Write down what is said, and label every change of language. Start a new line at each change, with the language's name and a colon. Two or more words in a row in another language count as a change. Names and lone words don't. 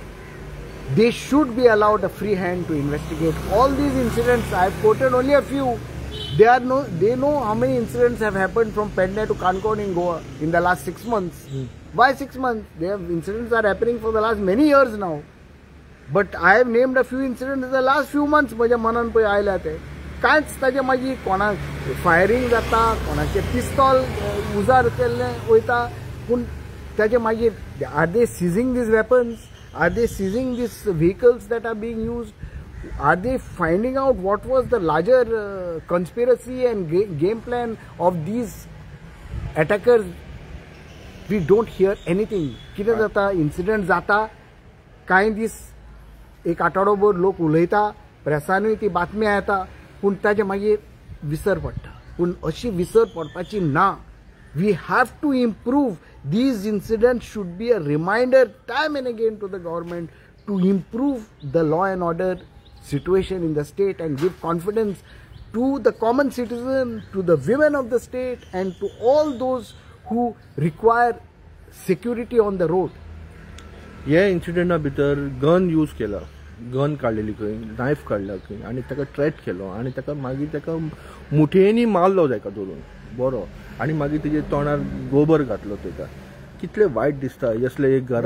English: They should be allowed a free hand to investigate all these incidents. I have quoted only a few. They know how many incidents have happened from Pedne to Kankon in Goa in the last 6 months. Why 6 months? Incidents are happening for the last many years now. But I have named a few incidents in the last few months.
Konkani: म्हज्या मनान पळय आयल्या ते कांयच ताजे मागीर कोणाक फायरिंग जाता, कोणाचे पिस्तॉल उजार केल्ले वयता, पूण ताजे मागीर
English: are they seizing these weapons? Are they seizing these vehicles that are being used? Are they finding out what was the larger conspiracy and game plan of these attackers? We don't hear anything.
Konkani: कितें जाता, incident जाता, कांय दीस एक आठवडोभर लोक उलयता, प्रेसानूय ती बातमी येता, पूण ताजे मागीर विसर पडटा. पूण अशी विसर पडपाची ना.
English: We have to improve. These incidents should be a reminder time and again to the government to improve the law and order situation in the state and give confidence to the common citizen, to the women of the state, and to all those who require security on the road.
Konkani: ह्या इन्सिडेंटा भितर
English: gun use
Konkani: केला, गन काडलेली खंय, नायफ काडला खंय, आनी ताका थ्रेट केलो, आनी ताका मागीर ताका मुठयेनी मारलो ताका धरून बरो, आनी मागीर तेजे तोंडार गोबर घातलो ताका. कितले वायट दिसता असले एक घरा